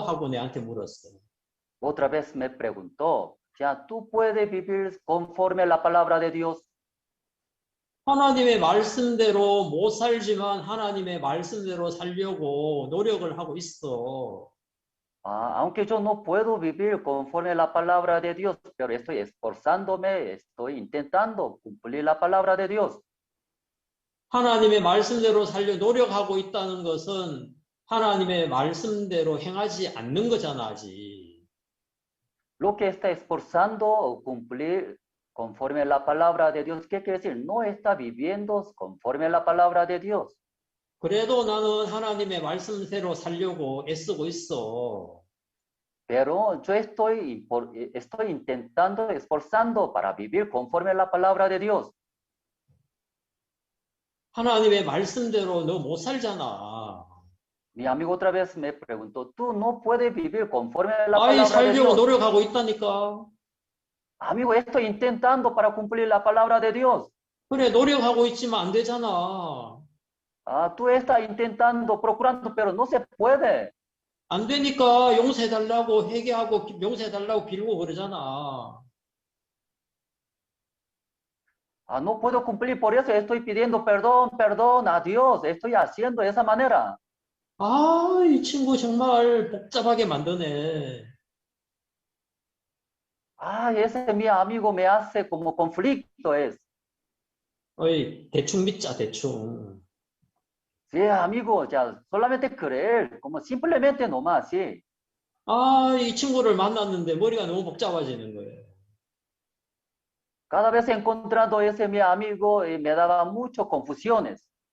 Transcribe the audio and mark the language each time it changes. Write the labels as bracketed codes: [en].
[ko] 하고 내한테 물었어요. [es] Otra vez me preguntó, ¿ya tú puedes vivir conforme a la palabra de Dios? [ko] 하나님의 말씀대로 못 살지만 하나님의 말씀대로 살려고 노력을 하고 있어. [es] Aunque yo no puedo vivir conforme a la palabra de Dios, pero estoy esforzándome, estoy intentando cumplir la palabra de Dios. [ko] 하나님의 말씀대로 살려 노력하고 있다는 것은 하나님의 말씀대로 행하지 않는 거잖아, 아직. [es] Lo que está esforzando o cumplir conforme a la palabra de Dios, ¿qué quiere decir? No está viviendo conforme a la palabra de Dios. [ko] 그래도 나는 하나님의 말씀대로 살려고 애쓰고 있어. [es] Pero yo estoy intentando, esforzando para vivir conforme a la palabra de Dios. [ko] 하나님의 말씀대로 너 못 살잖아. [es] Mi amigo otra vez me preguntó, ¿tú no puedes vivir conforme a la [ko] 아이, [es] palabra de [ko] 살려고 [es] Dios? [ko] 노력하고 있다니까. [es] Amigo, estoy intentando para cumplir la palabra de Dios. [ko] 그래, 노력하고 있지만 안 되잖아. [es] Tú estás intentando, procurando, pero no se puede. [ko] 안 되니까 용서해달라고 회개하고 용서해달라고 빌고 그러잖아. [es] No puedo cumplir, por eso estoy pidiendo perdón, perdón a Dios. Estoy haciendo de esa manera. [ko] 아, 이 친구 정말 복잡하게 만드네. [es] Ese mi amigo me hace como conflicto es. [ko] 어이, 대충 믿자, 대충. [es] Sí, amigo, ya solamente creer, como simplemente nomás, sí. [ko] 아, 이 친구를 만났는데 머리가 너무 복잡해지는 거예요. [es] Cada vez encontrando ese mi amigo me daba mucho confusiones.